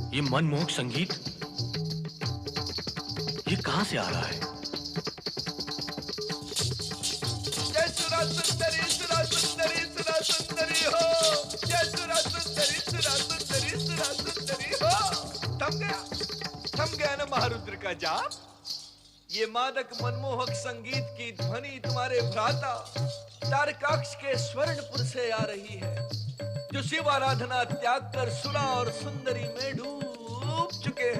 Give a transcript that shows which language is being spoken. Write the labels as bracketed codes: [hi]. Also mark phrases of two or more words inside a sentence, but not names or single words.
[hi] मनमोहक संगीत ये कहां से आ रहा है? जय सुरा सुंदरी सुरा सुंदरी सुरा सुंदरी हो, जय सुरा सुंदरी सुरा सुंदरी सुरा सुंदरी हो। थम गया ना महारुद्र का जाप। ये मादक मनमोहक संगीत की ध्वनि तुम्हारे भ्राता तारकाक्ष के स्वर्णपुर से आ रही है, जो शिव आराधना त्याग कर सुरा और सुंदरी में डूब चुके हैं।